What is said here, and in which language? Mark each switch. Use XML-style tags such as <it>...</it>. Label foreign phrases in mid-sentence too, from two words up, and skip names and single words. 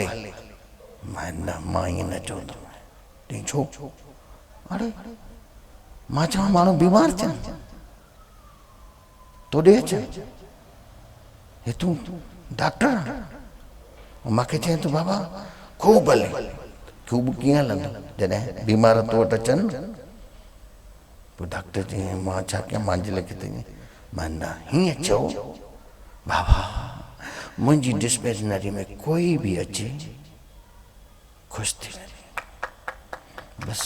<sd>मां ईअं न चवंदुमि। चई छो? अरे मां चवां माण्हू बीमार थियनि तोॾे अचनि, हे तूं डॉक्टर आहे? मूंखे चए थो बाबा खूब हले। खूब कीअं हलंदो जॾहिं बीमार तो वटि अचनि? पोइ डॉक्टर चई मां छा कयां, मुंहिंजे लेखे त मां न हीअं चओ बाबा मुंहिंजी डिस्पेंसनरी में कोई भी अचे ख़ुशि थी वञे बस।</sd>